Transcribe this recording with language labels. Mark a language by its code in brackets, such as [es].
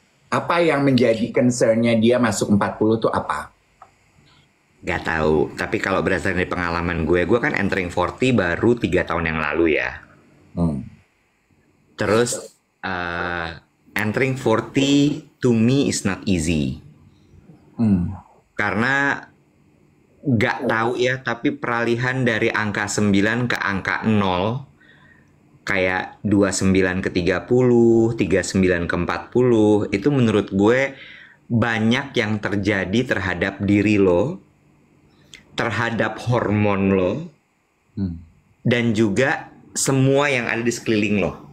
[id] Apa yang menjadi concern-nya dia masuk 40 tuh apa? Gak tahu, tapi kalau berdasarkan dari pengalaman gue kan [en] entering 40 [id] baru 3 tahun yang lalu ya. [en] Terus entering 40 to me is not easy. [id] Karena gak tahu ya, tapi peralihan dari angka 9 ke angka 0, kayak 29 ke 30, 39 ke 40, itu menurut gue banyak yang terjadi terhadap diri lo, terhadap hormon lo, dan juga semua yang ada di sekeliling lo.